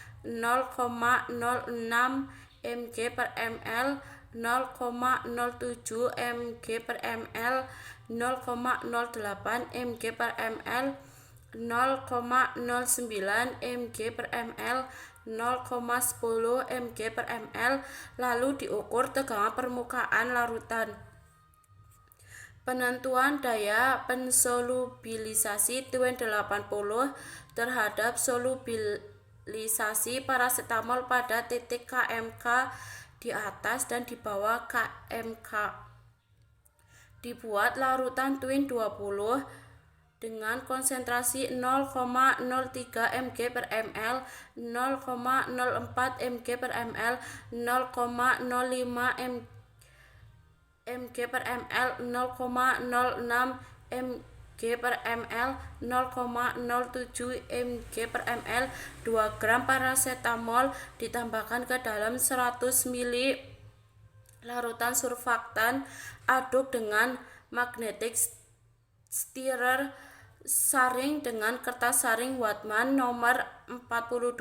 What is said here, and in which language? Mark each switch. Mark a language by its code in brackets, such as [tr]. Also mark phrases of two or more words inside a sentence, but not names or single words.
[id] 0,06 mg per ml, 0,07 mg per ml, 0,08 mg per ml, 0,09 mg per ml, 0,10 mg per ml, lalu diukur tegangan permukaan larutan. Penentuan daya pensolubilisasi Twin 80 terhadap stabilisasi parasetamol pada titik KMK di atas dan di bawah KMK. Dibuat larutan Twin 20 dengan konsentrasi 0,03 mg per ml, 0,04 mg per ml, 0,05 mg per ml, 0,06 mg per ml, 0,07 mg per ml. 2 gram parasetamol ditambahkan ke dalam 100 ml larutan surfaktan. Aduk dengan [en] magnetic stirrer. [id] Saring dengan kertas saring Whatman nomor 42.